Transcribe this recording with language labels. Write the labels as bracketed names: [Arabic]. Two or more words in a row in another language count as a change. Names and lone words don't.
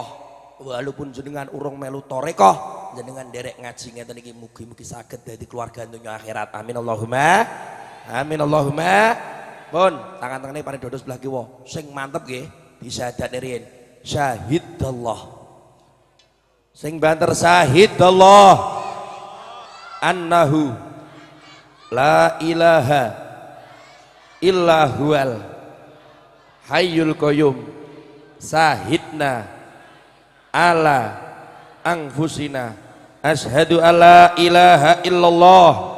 [Javanese] Walaupun jenengan urung melu thariqah, jenengan derek ngaji ngeten iki mugi-mugi saged dadi keluarga dunya akhirat. [Arabic] آمين اللهم آمين اللهم. [Javanese] Pun tangan-tangane paring dodo sebelah kiwa. Sing mantep nggih disyahadatne riyen. [Arabic] Syahidallah. [Javanese] Sing banter [Arabic] شهد الله أنه لا إله إلا هو الحي القيوم شهدنا على أنفسنا أشهد أن لا إله إلا الله